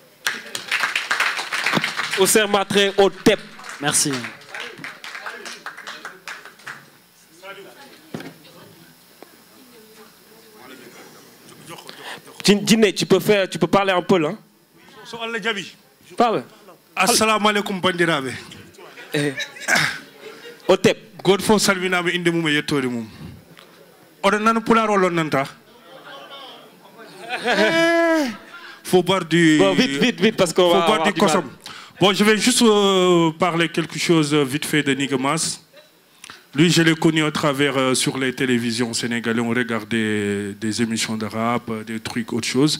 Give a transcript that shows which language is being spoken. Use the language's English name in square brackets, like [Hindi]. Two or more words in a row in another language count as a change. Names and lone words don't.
[French] Ousser Matré au TEP. Merci. Djiné, tu peux parler un peu là. Parle. [Arabic] Assalamu alaikum bandirabe. [French] Au TEP. [Fula] God fo salminabe inde mum e yettode mum. Oɗon nana pulaar walla on nanta? [French] Faut boire du... Bon, vite, parce qu'on va boire du kosam. Bon, je vais juste parler quelque chose vite fait de Nigamas. Lui, je l'ai connu à travers, sur les télévisions sénégalaises, on regardait des émissions de rap, des trucs, autre chose.